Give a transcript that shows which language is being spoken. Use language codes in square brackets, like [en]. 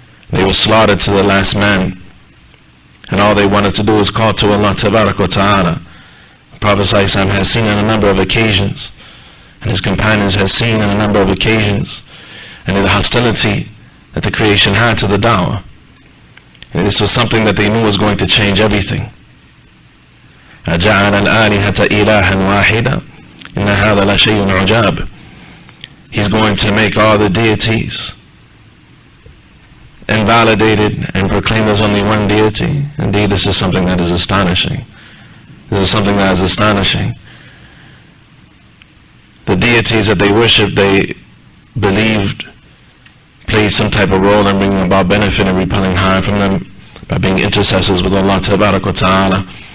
[en] They were slaughtered to the last man. And all they wanted to do was call to Allah Tabarak wa Ta'ala. The Prophet ﷺ has seen on a number of occasions, and his companions has seen on a number of occasions, and the hostility that the creation had to the da'wah. And this was something that they knew was going to change everything. [ar] أَجَعَلَ الْآلِهَةَ إِلَهًا وَاحِدًا إِنَّ هَذَا لَشَيْءٌ عُجَابٌ. [en] He's going to make all the deities invalidated and proclaimed there's only one deity. Indeed, this is something that is astonishing. This is something that is astonishing. The deities that they worshipped, they believed played some type of role in bringing about benefit and repelling harm from them by being intercessors with Allah Tabarak wa Ta'ala.